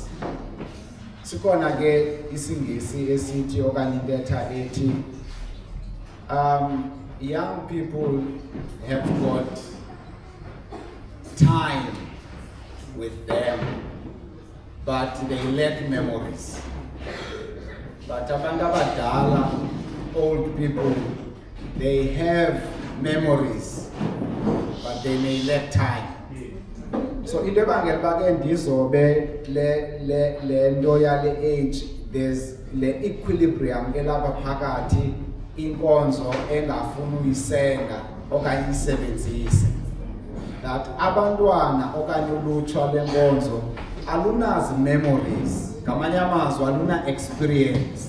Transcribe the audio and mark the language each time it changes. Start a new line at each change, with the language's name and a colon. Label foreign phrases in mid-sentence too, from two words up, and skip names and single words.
Xhosa: Sikhona ke isingisi esithi okanye intetha ethi
English: young people have got time with them, but they lack memories.
Xhosa: But abantu abadala,
English: old people, they have memories, but they may lack time.
Xhosa: So into ebangela uba ke ndizobe le nto yale age,
English: there's le equilibrium
Xhosa: elapha phakathi inkonzo engafuni uyisenga okanye isebenzise. That abantwana okanye ulutsha lenkonzo alunazi memories, ngamanye amazwi aluna experience.